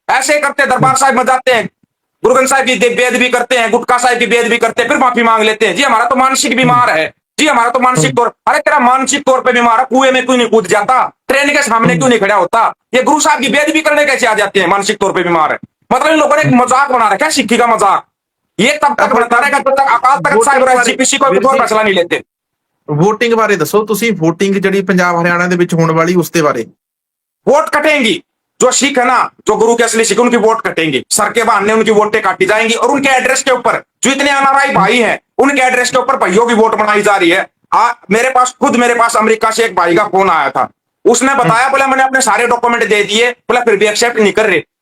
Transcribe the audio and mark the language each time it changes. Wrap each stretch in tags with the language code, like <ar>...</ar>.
<hi>ऐसे करते दरबार साहिब में जाते हैं, गुरु ग्रंथ साहिब की वेद भी करते हैं, गुटका साहिब की वेद भी करते हैं, फिर माफी मांग लेते हैं। जी हमारा तो मानसिक बीमार है, जी हमारा तो मानसिक तौर। अरे तेरा मानसिक तौर पे बीमार है, कुएं में क्यों नहीं कूद जाता? ट्रेन के सामने क्यों नहीं खड़ा होता? ये गुरु साहब की वेद भी करने कैसे आ जाते हैं? मानसिक तौर पर बीमार है। मतलब इन लोगों ने एक मजाक बना रखा है, सिक्की का मजाक। ये तब तक बनता रहेगा जब तक अकाल तख्त साहिब और एसजीपीसी कोई फैसला नहीं लेते।</hi> <pa>VOTING बारे दसो ਤੁਸੀਂ, VOTING ਜਿਹੜੀ ਪੰਜਾਬ ਹਰਿਆਣਾ ਦੇ ਵਿੱਚ ਹੋਣ ਵਾਲੀ ਉਸ ਦੇ ਬਾਰੇ।</pa> <hi>वोट कटेंगी, जो सिख है ना, जो गुरु के असली सिख, उनकी वोट कटेंगी, सर के बहाने उनकी वोटें काटी जाएंगी। और उनके एड्रेस के ऊपर जो इतने एनआरआई भाई हैं, उनके एड्रेस के ऊपर भाइयों की वोट बनाई जा रही है। मेरे पास अमेरिका से एक भाई का फोन आया था, उसने बताया, बोला मैंने अपने सारे डॉक्यूमेंट दे दिए, बोला फिर भी एक्सेप्ट नहीं कर रहे।</hi>